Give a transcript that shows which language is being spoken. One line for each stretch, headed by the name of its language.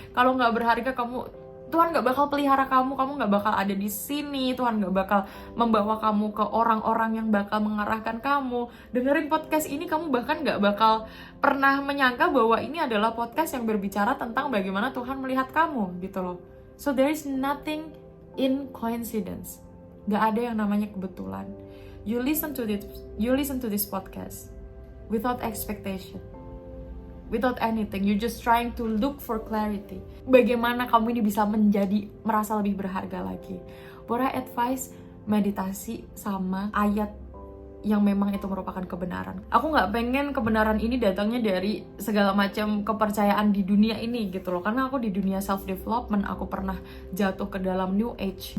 Indonesian: Kalau nggak berharga, Tuhan nggak bakal pelihara kamu nggak bakal ada di sini. Tuhan nggak bakal membawa kamu ke orang-orang yang bakal mengarahkan kamu. Dengerin podcast ini, kamu bahkan nggak bakal pernah menyangka bahwa ini adalah podcast yang berbicara tentang bagaimana Tuhan melihat kamu, gitu loh.
English: So there is nothing in coincidence.
Indonesian: Gak ada yang namanya kebetulan.
English: You listen to this podcast without expectation, without anything. You just trying to look for clarity.
Indonesian: Bagaimana kamu ini bisa merasa lebih berharga lagi?
English: What I advise,
Indonesian: meditasi sama ayat yang memang itu merupakan kebenaran. Aku nggak pengen kebenaran ini datangnya dari segala macam kepercayaan di dunia ini gitu loh. Karena aku di dunia self development, aku pernah jatuh ke dalam new age.